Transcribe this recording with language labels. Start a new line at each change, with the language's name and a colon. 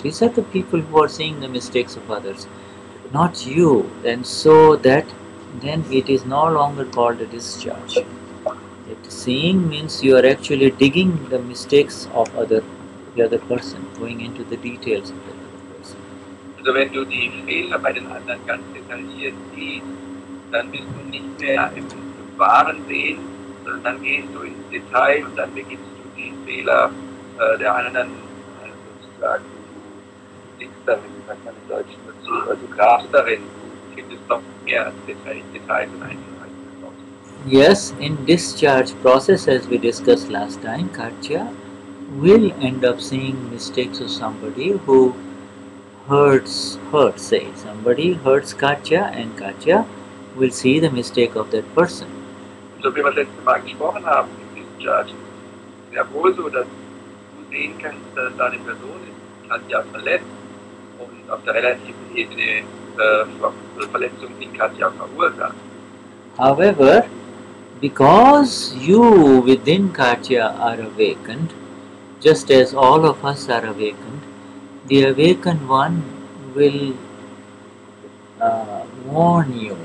English: These are the people who are seeing the mistakes of others, not you. And so that then it is no longer called a discharge. Seeing means you are actually digging the mistakes of the other person, going into the details of the other person.
German: Also wenn du die Fehler bei den anderen ganz detailliert siehst, dann bist du nicht mehr im wahren Sehen, sondern dann gehst du ins Detail und dann beginnst du die Fehler der anderen sozusagen, du liegst darin, sagt man im Deutschen dazu, also grabst darin, du findest noch mehr Details und Einzelheiten.
English: Yes, in discharge process, as we discussed last time, Katya will end up seeing mistakes of somebody who hurts, say. Somebody hurts Katya, and Katya will see the mistake of that person.
German: So wie wir das letzte Mal gesprochen haben, im Discharge, ist ja wohl so, dass du sehen kannst, dass da eine Person ist, Katja verletzt und auf der relativen Ebene Verletzung in Katja verursacht.
English: However, because you within Katya are awakened, just as all of us are awakened, the awakened one will warn you.